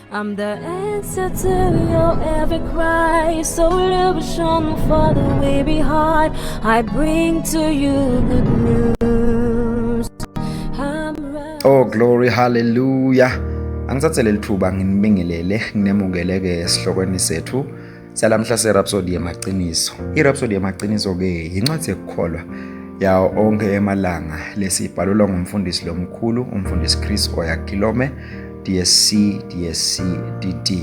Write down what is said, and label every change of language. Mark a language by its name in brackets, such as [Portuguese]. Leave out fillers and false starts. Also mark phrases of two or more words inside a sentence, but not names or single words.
[English] I'm the answer to your every cry. Solution for the weary heart. I bring to you good news. Oh glory, hallelujah. [Swati] Angithathele lithuba nginibingelele nginemukeleke esihlokweni sethu salamhla seRhapsody yamaqiniso. iRhapsody yamaqiniso ke incwadi yokukholwa yawo onke emalanga lesibhalelwa ngumfundisi lomkhulu umfundisi Chris Oyakilome DSC DD.